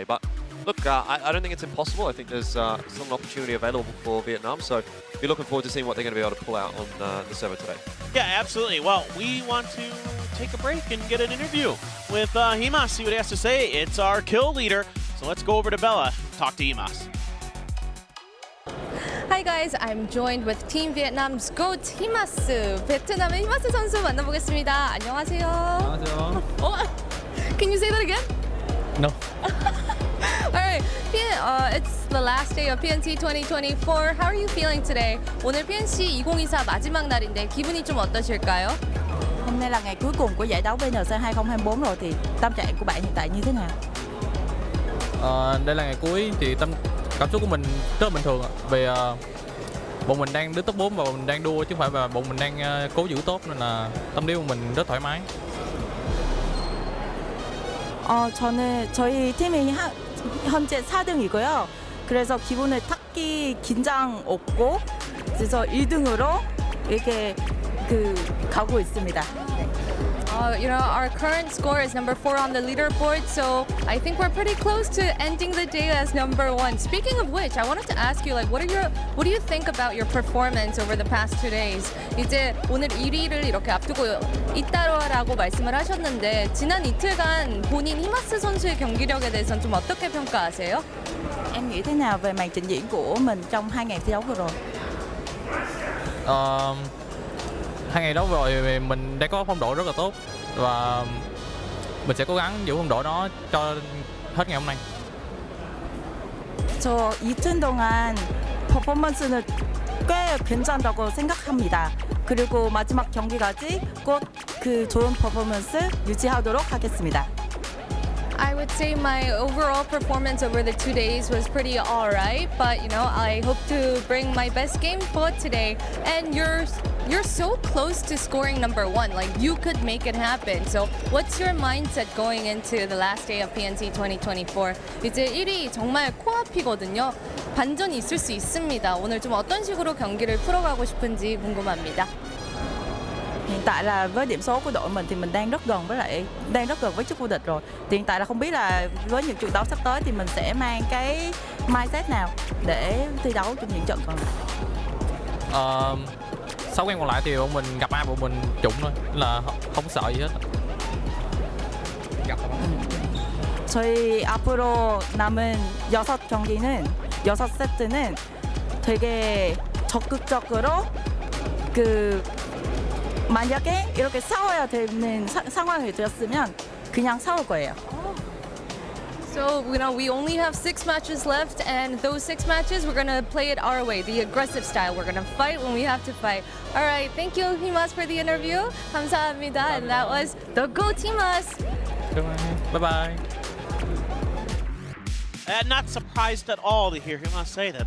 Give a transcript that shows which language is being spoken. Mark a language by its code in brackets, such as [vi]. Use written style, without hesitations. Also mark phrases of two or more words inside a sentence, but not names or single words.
[en] But look, I don't think it's impossible. I think there's still an opportunity available for Vietnam, so be looking forward to seeing what they're going to be able to pull out on the server today. Yeah, absolutely. Well, we want to take a break and get an interview with Himas, see what he has to say. It's our kill leader, so let's go over to Bella, talk to Himas. Hi guys, I'm joined with Team Vietnam's GOAT 히마스. [ko] 베트남의 히마스 선수 만나보겠습니다. 안녕하세요. 안녕하세요. [en] Can you say that again? No. Alright, it's the last day of PNC 2024. How are you feeling today? [ko] 오늘 PNC 2024 마지막 날인데 기분이 좀 어떠실까요? [vi] Hôm nay là ngày cuối cùng của giải đấu VNC 2024 rồi thì tâm trạng của bạn hiện tại như thế nào? Đây là ngày cuối thì cảm xúc của mình rất là bình thường ạ. Vì bọn mình đang đứng top 4 và bọn mình đang đua chứ không phải là bọn mình đang cố giữ tốt, nên là tâm lý của mình rất thoải mái. [ko] 저희 팀이 현재 4등이고요. 그래서 기분을 탁기 긴장 없고 그래서 1등으로 이렇게 가고 있습니다. [en] You know, our current score is number 4 on the leaderboard, so I think we're pretty close to ending the day as number 1. Speaking of which, I wanted to ask you, like, what do you think about your performance over the past 2 days? [ko] 이제 오늘 1위를 이렇게 앞두고 있다라고 말씀을 하셨는데 지난 이틀간 본인 히마스 선수의 경기력에 대해서는 좀 어떻게 평가하세요? [vi] Em nghĩ thế nào về màn trình diễn của mình trong 2 ngày thi đấu vừa rồi? 2 ngày đấu vừa rồi mình đã có phong độ rất là tốt và mình sẽ cố gắng giữ phong độ đó cho hết ngày hôm nay. [ko] 저 이틀 동안 퍼포먼스는 꽤 괜찮다고 생각합니다. 그리고 마지막 경기까지 꼭 그 좋은 퍼포먼스 유지하도록 하겠습니다. [en] I would say my overall performance over the 2 days was pretty alright, but you know, I hope to bring my best game for today. And you're so close to scoring number 1, like you could make it happen. So what's your mindset going into the last day of PNC 2024? [ko] 이제 1위 정말 코앞이거든요. 반전이 있을 수 있습니다. 오늘 좀 어떤 식으로 경기를 풀어가고 싶은지 궁금합니다. [vi] Hiện tại là với điểm số của đội mình thì mình đang rất gần với chức vô địch rồi. Thì hiện tại là không biết là với những trận đấu sắp tới thì mình sẽ mang cái mindset nào để thi đấu trong những trận còn lại. 6 game còn lại thì bọn mình gặp ai bọn mình trụng thôi, là không sợ gì hết. [ko] 저희 앞으로 남은 6세트는 되게 적극적으로 만약에 이렇게 싸워야 되는 상황이 되었으면 그냥 싸울 거예요. [en] So So, we only have 6 matches left, and those 6 matches, we're gonna play it our way, the aggressive style. We're gonna fight when we have to fight. All right, thank you, Himas, for the interview. [ko] 감사합니다. [en] And that was the Go Teamas. Bye-bye. Not surprised at all to hear him say that.